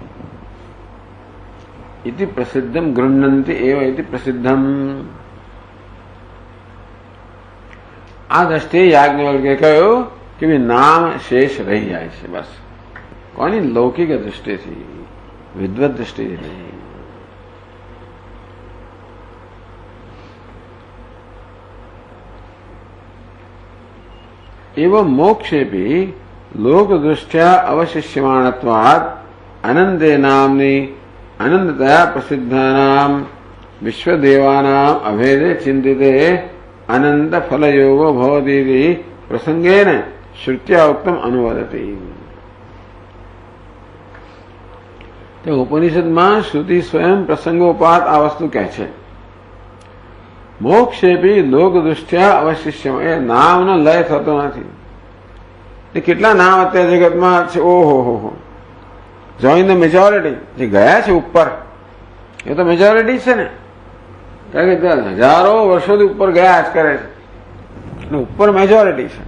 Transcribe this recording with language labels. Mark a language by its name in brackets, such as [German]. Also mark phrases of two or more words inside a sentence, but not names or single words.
[Sanskrit] इति प्रसिद्धम् गृह्णन्ति एव इति प्रसिद्धम्. [Gujarati] આ દ્રષ્ટિએ યાજ્ઞવલ્ક્યે કહ્યું કે નામ શેષ રહી જાય છે. બસ કોની લૌકિક દ્રષ્ટિથી, વિદ્વત દ્રષ્ટિથી નહીં. [Sanskrit] एवं मोक्षेपि लोकदृष्ट्या अवशिष्यमाणत्वात् अनंते नामनि अनंततया प्रसिद्धानां विश्वदेवानां अभेदे चिंतिते अनंत फलयोगो भवतीति प्रसंगेन श्रुत्या उक्तम अनुवदति. [Gujarati] तो उपनिषदમાં શ્રુતિ સ્વયં પ્રસંગોપાત આ વસ્તુ કહે છે. [Sanskrit] मोक्षेऽपि लोकदृष्ट्या अवशिष्य, [Gujarati] એ નામનો લય થતો નથી. એ કેટલા નામ અત્યારે જગતમાં છે. [English] ઓહો, join the majority. [Gujarati] જે ગયા છે ઉપર એ તો મેજોરિટી છે ને, કારણ કે હજારો વર્ષોથી ઉપર ગયા જ કરે છે અને ઉપર મેજોરિટી છે.